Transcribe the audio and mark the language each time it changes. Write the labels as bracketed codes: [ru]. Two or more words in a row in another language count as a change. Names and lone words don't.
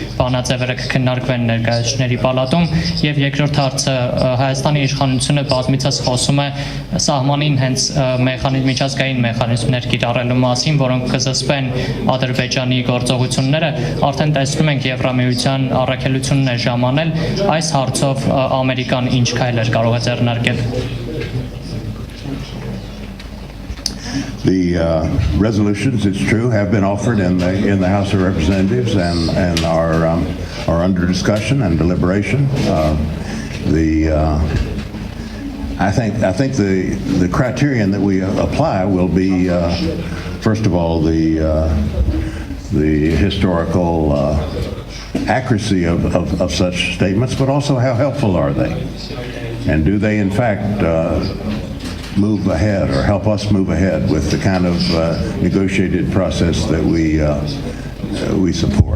[hy] բանաձևերը կքննարկվեն ներկայացուցիչների պալատում, եւ երկրորդ հարցը, Հայաստանի իշխանությունը բազմիցս նախագիծս խոսում է սահմանին հենց միջազգային մեխանիզմներ կիրառելու մասին, որոնք կզսպեն Ադրբեջանի գործողությունները, արդեն տեսնում ենք Եվրամիության առաքելությունն է ժամանել, այս հարցով Ամերիկան ինչ քայլեր կարող է ձեռնարկել։ [en] The resolutions, it's true, have been offered in the House of Representatives and are under discussion and deliberation. I think the criterion that we apply will be, first of all, the historical accuracy of such statements, but also how helpful are they, and do they in fact move ahead or help us move ahead with the kind of negotiated process that we support.